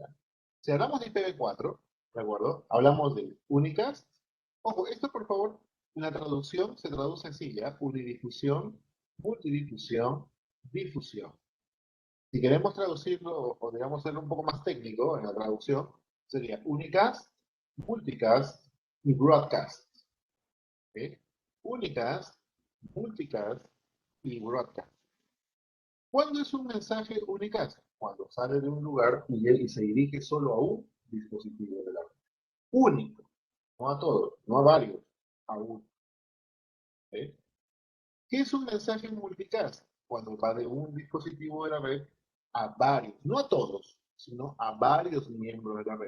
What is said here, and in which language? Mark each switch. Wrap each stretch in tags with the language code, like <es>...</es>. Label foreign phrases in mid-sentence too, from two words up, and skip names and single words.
<es>Si hablamos de IPv4, ¿de acuerdo? Hablamos de únicas. Ojo, esto por favor, en la traducción se traduce así, ¿ya? Unidifusión, multidifusión, difusión. Si queremos traducirlo o digamos ser un poco más técnico en la traducción, sería</es> <en>unicast, multicast</en> <es>y broadcast. ¿Ok?</es> <en>Unicast, multicast</en> <es>y broadcast. ¿Cuándo es un mensaje unicast? Cuando sale de un lugar y se dirige solo a un dispositivo de la red. Único, no a todos, no a varios, a uno. ¿Ok? ¿Qué es un mensaje multicast? Cuando va de un dispositivo de la red a varios, no a todos, sino a varios miembros de la red.</es>